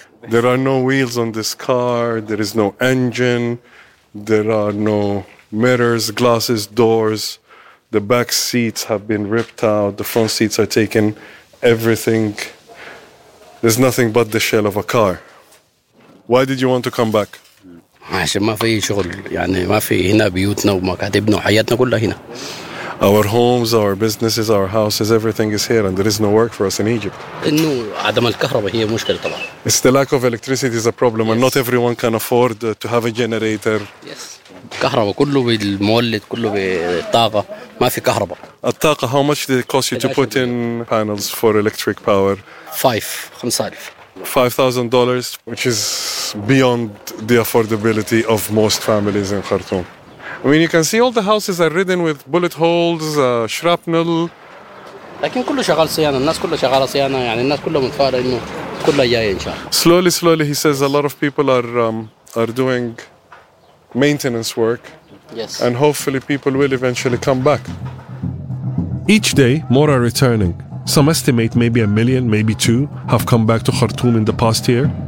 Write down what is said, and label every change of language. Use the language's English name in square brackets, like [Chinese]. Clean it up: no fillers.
[English] There are no wheels on this car. There is no engine. There are no mirrors, glasses, doors. The back seats have been ripped out. The front seats are taken. Everything. There's nothing but the shell of a car. Why did you want to come back? [Arabic] عشان ما في شغل يعني ما في هنا بيوتنا وما قاعد يبنوا حياتنا كلها هنا. [English] Our homes, our businesses, our houses, everything is here, and there is no work for us in Egypt. [Arabic] إنه عدم الكهرباء هي مشكلة طبعا. [English] It's the lack of electricity is a problem, yes. And not everyone can afford to have a generator. Yes. [Arabic] كهرباء كله بالمولد كله بالطاقة ما في كهرباء. [English] الطاقة, how much did it cost you to put in panels for electric power? 5,000. $5,000, which is beyond the affordability of most families in Khartoum. I mean, you can see all the houses are ridden with bullet holes, shrapnel. [Arabic] لكن كله شغال صيانة. الناس كله شغال صيانة. يعني الناس كله متفائل إنه كله جاي إن شاء الله. [English] Slowly, he says a lot of people are doing maintenance work. Yes. And hopefully, people will eventually come back. Each day, more are returning. Some estimate maybe a million, maybe two, have come back to Khartoum in the past year.